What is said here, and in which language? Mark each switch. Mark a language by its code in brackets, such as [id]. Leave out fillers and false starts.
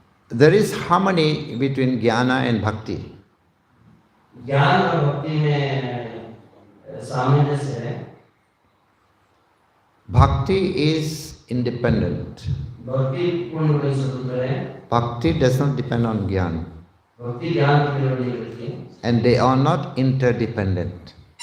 [en] There is harmony between jnana and bhakti. [hi] ज्ञान और भक्ति में सामंजस्य है. [en] Bhakti is independent. [hi] भक्ति पूर्ण रूप से स्वतंत्र है. [en] Bhakti does not depend on jnana. [hi] भक्ति ज्ञान पर निर्भर नहीं करती है. [en] And they are not interdependent.